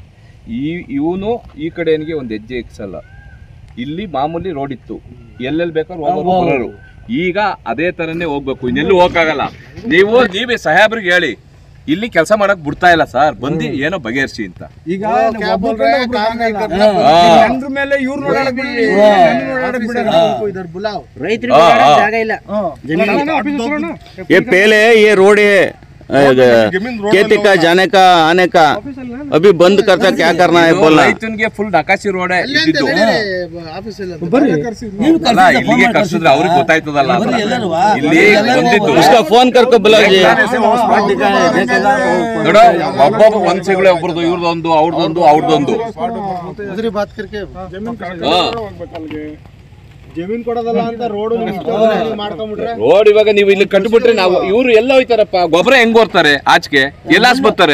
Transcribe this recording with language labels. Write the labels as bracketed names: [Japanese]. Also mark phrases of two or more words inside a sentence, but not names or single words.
[Kannada] ಇವನು ಈ ಕಡೆನಿಗೆ ಒಂದು ಹೆಜ್ಜೆ ಇಕ್ಸಲ್ಲ. ಇಲ್ಲಿ ಮಾಮೂಲಿ ರೋಡ್ ಇತ್ತು, ಎಲ್ಲೆಲ್ಲಿ ಬೇಕಾದ್ರೂ ಹೋಗೋರು. ಈಗ ಅದೇ ತರನೇ ಹೋಗ್ಬೇಕು, ಇನ್ನೆಲ್ಲೂ ಹೋಗಕ್ಕಾಗಲ್ಲ. ನೀವೇ ಸಾಹೇಬ್ರಿಗೆ ಹೇಳಿ, ಇಲ್ಲಿ ಕೆಲಸ ಮಾಡಕ್ ಬಿಡ್ತಾ ಇಲ್ಲ ಸರ್, ಬಂದು ಏನೋ ಬಗೆಹರಿಸಿ ಅಂತ. ಈಗ [Hindi] ये पहले ये रोड है खेती का जाने का आने का, अभी बंद करता क्या करना है बोलना. [Kannada] ರೈತನಿಗೆ ಫುಲ್ ನಕಾಶಿ ರೋಡ್ ಇಲ್ಲಿಗೆ ಕರ್ಸಿದ್ರೆ ಅವ್ರಿಗೆ ಗೊತ್ತಾಯ್ತದಲ್ಲ. ಇಲ್ಲಿ ಬಂದಿದ್ದು [Hindi] उसका फोन करके बुलाइए. [Kannada] ನೋಡ, ಒಬ್ಬೊಬ್ಬ ಒಂದ್ ಸಿಗಳು, ಒಬ್ರದ್ದು, ಇವ್ರದೊಂದು, ಅವ್ರದೊಂದು. ಜಮೀನ್ ಕೊಡೋದಲ್ಲ ಅಂತ ರೋಡ್ ಇವಾಗ ನೀವು ಇಲ್ಲಿ ಕಟ್ಬಿಟ್ರೆ ನಾವು ಇವ್ರು ಎಲ್ಲ ಹೋಯ್ತಾರಪ್ಪ. ಗೊಬ್ಬರ ಹೆಂಗ್ ಬರ್ತಾರೆ ಆಚೆಗೆ, ಎಲ್ಲಾಸ್ ಬರ್ತಾರೆ.